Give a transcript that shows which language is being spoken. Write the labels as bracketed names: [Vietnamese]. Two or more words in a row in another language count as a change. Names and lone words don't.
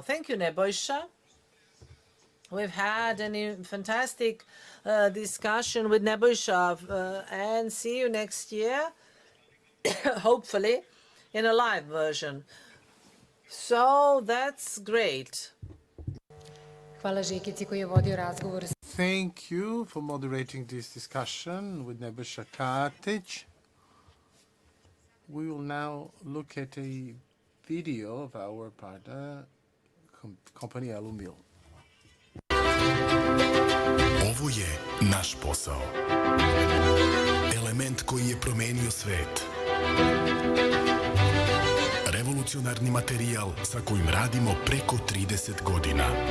[English] Thank you, Nebojša. We've had a fantastic discussion with Nebojša, and see you next year, hopefully, in a live version. So that's great. [Serbian] Hvala Žikici koji je vodio razgovor. [English] Thank you for moderating this discussion with Nebojša Katić. We will now look at a video of our partner company Alumil. [Serbian] Ovo je naš posao. Element koji je promenio svet. Revolucionarni materijal sa kojim radimo preko 30 godina.